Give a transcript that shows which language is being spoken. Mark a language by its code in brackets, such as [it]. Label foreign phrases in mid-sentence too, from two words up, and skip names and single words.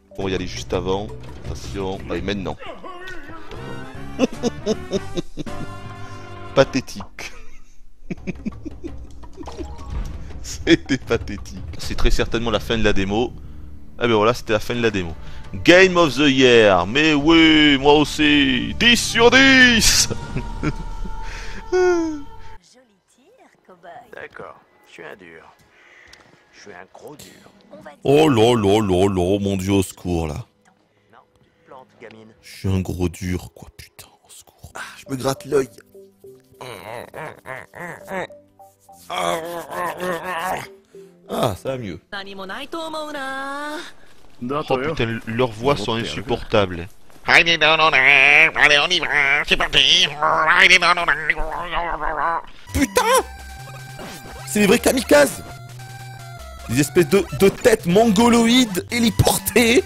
[fr] On va y aller juste avant. Attention. Allez, maintenant. Pathétique. C'était pathétique. C'est très certainement la fin de la démo. Ah ben voilà, c'était la fin de la démo. [en] Game of the Year. [fr] Mais oui, moi aussi. 10 sur 10. Joli tir, cow-boy. D'accord, je suis un dur. Je suis un gros dur. On va dire Oh là là là là, mon dieu, au secours, là. Non, tu te plantes, gamine. Je suis un gros dur, quoi, putain, au secours. Ah, je me gratte l'œil. Ah, ça va mieux. [ja] 何もないと思うな。 [fr] Oh putain, leurs voix sont insupportables. Allez, non, non, non, allez, on y va, c'est parti. Allez, non, non, non. Putain! C'est des vrais kamikazes! Des espèces de têtes mongoloïdes héliportées!